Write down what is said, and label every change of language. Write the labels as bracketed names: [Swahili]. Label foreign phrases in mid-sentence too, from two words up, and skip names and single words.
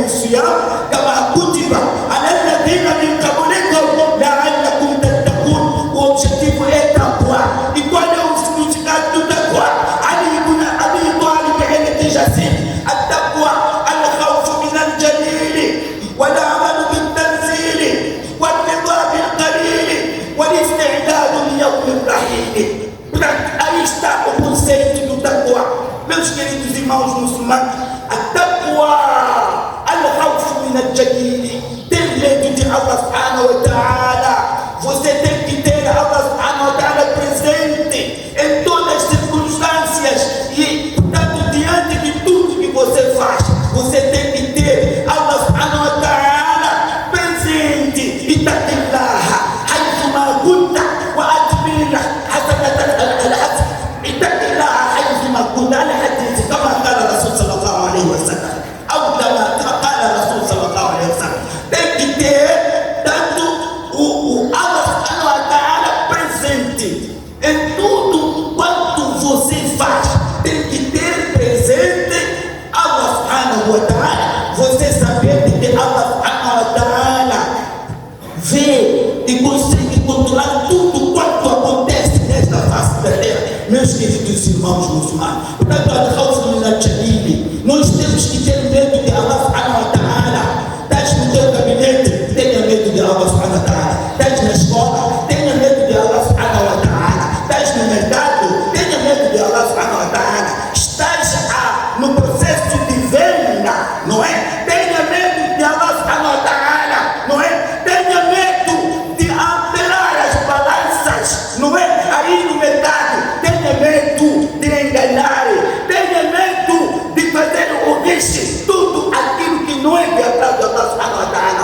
[Arabic] الصيام كما كتب على الذين من قبلكم لعلكم تتقون. [Portuguese] O objetivo é taqwa. E qual é o significado do taqwa? Ali ibn Abi Talib ele diz assim: [Arabic] التقوى الخوف من الجليل والعمل بالتنزيل والرضا بالقليل والاستعداد ليوم الرحيل. [Portuguese] Aí está o conceito do taqwa. Meus queridos irmãos muçulmanos, a taqwa [Arabic] الخوف من الجليل, [Portuguese] ter medo de Allah [Arabic] سبحانه وتعالى. [Portuguese] Você tem que ter Allah [Arabic] سبحانه وتعالى [Portuguese] presente em todas as circunstâncias e, portanto, diante de tudo que você faz, você tem que ter Allah [Arabic] سبحانه وتعالى [Portuguese] presente. [Arabic] اتق الله حيثما كنت وأتبرنا حسنة الحسد. اتق الله حيثما كنت الحديث كما قال رسول صلى الله عليه وسلم. Ou كما قال رسول صلى الله عليه وسلم. [Portuguese] Tem que ter tanto o Allah [Arabic] سبحانه وتعالى [Portuguese] presente em tudo quanto você faz. Tem que ter presente Allah [Arabic] سبحانه وتعالى. [Portuguese] Você saber que Allah [Arabic] سبحانه وتعالى [Portuguese] vê e consegue controlar tudo quanto acontece nesta face da terra. Meus queridos irmãos muçulmanos, portanto, nós temos que ter medo de Allah [Arabic] سبحانه وتعالى. [Portuguese] Estás no teu gabinete, tenha medo de Allah [Arabic] سبحانه وتعالى. [Portuguese] Estás na escola, tenha medo de Allah [Arabic] سبحانه وتعالى. [Portuguese] Estás no mercado, tenha medo de Allah [Arabic] سبحانه وتعالى. [Portuguese] Estás no processo de venda, não é? Tenha medo de Allah [Arabic] سبحانه وتعالى, [Portuguese] não é? Tenha medo de alterar as balanças, não é? Aí no mercado, tenha medo de enganar, tenha medo de fazer o risco, tudo aquilo que não é de atrás de Allah [Arabic] سبحانه وتعالى.